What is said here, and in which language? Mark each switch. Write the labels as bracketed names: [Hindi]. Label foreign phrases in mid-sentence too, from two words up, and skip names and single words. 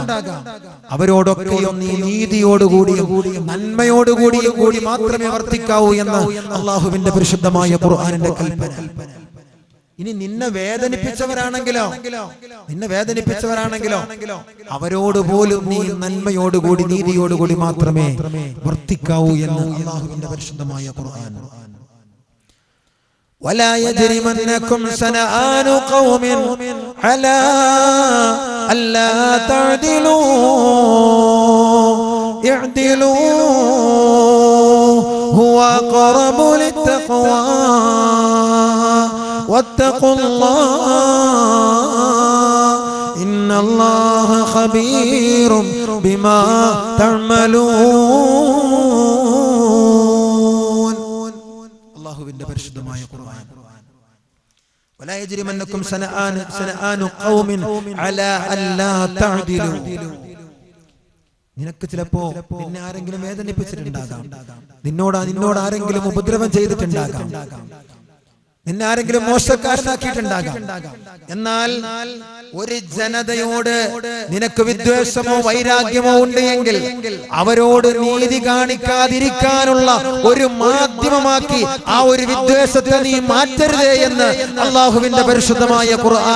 [Malayalam] അവരോടൊക്കെയും നീ നീതിയോടുകൂടിയും നന്മയോടുകൂടിയും കൂടി മാത്രമേ വർത്തിക്കാവൂ എന്ന് അല്ലാഹുവിന്റെ പരിശുദ്ധമായ ഖുർആനിന്റെ കൽപ്പന. ഇനി നിന്നെ വേദനിപ്പിച്ചവരാണെങ്കിലോ അവരോട് പോലും നീ നന്മയോടുകൂടി നീതിയോടുകൂടി മാത്രമേ വർത്തിക്കാവൂ എന്ന് അല്ലാഹുവിന്റെ പരിശുദ്ധമായ ഖുർആൻ. [Arabic] ولا يجرمنكم شنآن قوم على ألا تعدلوا اعدلوا هو أقرب للتقوى واتقوا الله إن الله خبير بما تعملون. [Malayalam] അല്ലാഹുവിന്റെ പരിശുദ്ധമായ ഖുർആൻ. [Arabic] ولا يجرمنكم شنآن قوم على ألا تعدلوا. [Malayalam] നിനക്ക് ചിലപ്പോ നിന്നെ ആരെങ്കിലും വേദനിപ്പിച്ചിട്ടുണ്ടാകാം, നിന്നോട് ആരെങ്കിലും ഉപദ്രവം ചെയ്തിട്ടുണ്ടാകാം, നിന്നെ ആരെങ്കിലും മോശക്കാരനാക്കിയിട്ടുണ്ടാകാം. എന്നാൽ ഒരു ജനതയോട് നിനക്ക് വിദ്വേഷമോ വൈരാഗ്യമോ ഉണ്ട് എങ്കിൽ അവരോട് നീതി കാണിക്കാതിരിക്കാനുള്ള ഒരു മാധ്യമമാക്കി ആ ഒരു വിദ്വേഷത്തെ നീ മാറ്റരുതേ എന്ന് അല്ലാഹുവിന്റെ പരിശുദ്ധമായ ഖുർആൻ.